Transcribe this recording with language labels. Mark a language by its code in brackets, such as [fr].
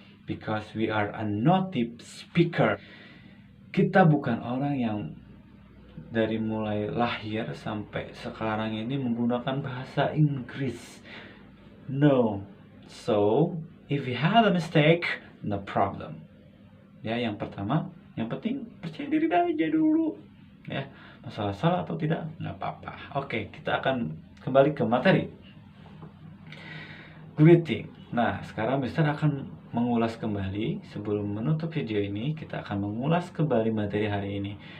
[en] Because we are a native speaker. [id] Kita bukan orang yang dari mulai lahir sampai sekarang ini menggunakan bahasa Inggris. [en] No. So, if we have a mistake, no problem. [id] Ya, yang pertama, yang penting percaya diri aja dulu. Ya, masalah salah atau tidak, nggak apa-apa. Oke, kita akan kembali ke materi. Greeting. Nah, sekarang Mister akan mengulas kembali. Sebelum menutup video ini, kita akan mengulas kembali materi hari ini.